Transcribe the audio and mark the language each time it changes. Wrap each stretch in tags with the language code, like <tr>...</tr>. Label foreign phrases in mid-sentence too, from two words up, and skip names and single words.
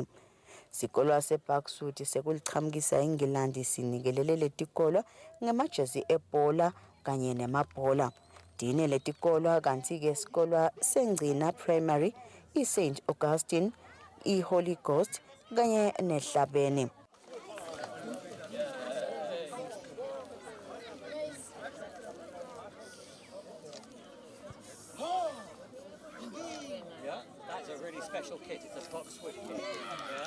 <ss>Sikolo seParksuit sekuliqhamukisa iNgilandi sinikelele letikolo ngemajezi ebhola kanye nemabhola. Dine letikolo kanti-ke sikolo seNgcina Primary, iSt Augustine, iHoly Ghost kanye neHlabeni.</ss> <en>Yeah, that's a really special kit. It's a Foxwood kit. Yeah.</en>